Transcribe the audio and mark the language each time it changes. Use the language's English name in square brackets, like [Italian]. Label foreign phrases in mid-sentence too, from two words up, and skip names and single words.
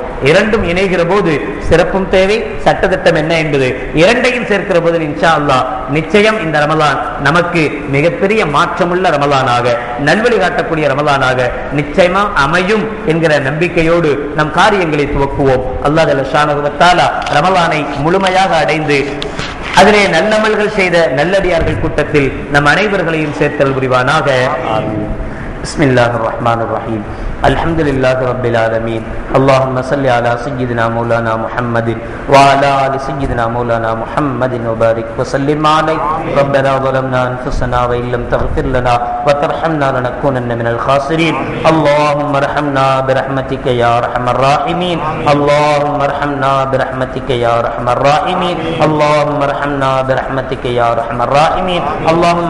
[Tamil] இரண்டும் இணைகிற போது சிறப்பும் தேவை, சட்டதிட்டம் என்ன என்பது இரண்டையும் சேர்க்கிற போது [Arabic] إن شاء الله [Tamil] நிச்சயம் இந்த ரமலான் நமக்கு மிகப்பெரிய மாற்றமுள்ள ரமலானாக, நல்வழி காட்டக்கூடிய ரமலானாக நிச்சயமா அமையும் என்கிற நம்பிக்கையோடு நம் காரியங்களை துவக்குவோம். [Arabic] الله جل شأنه وتعالى [Tamil] ரமலானை முழுமையாக அடைந்து அதிலே நல்லமல்கள் செய்த நல்லடியார்கள் கூட்டத்தில் நம் அனைவர்களையும் சேர்த்தல் புரிவானாக. [Arabic] بسم الله الرحمن الرحيم الحمد لله رب العالمين اللهم صل على سيدنا مولانا محمد وعلى آل سيدنا مولانا محمد وبارك وسلم عليه ربنا ظلمنا أنفسنا وإن لم تغفر لنا وترحمنا لنكونن من الخاسرين اللهم ارحمنا برحمتك يا أرحم الراحمين اللهم ارحمنا برحمتك يا أرحم الراحمين اللهم ارحمنا برحمتك يا أرحم الراحمين اللهم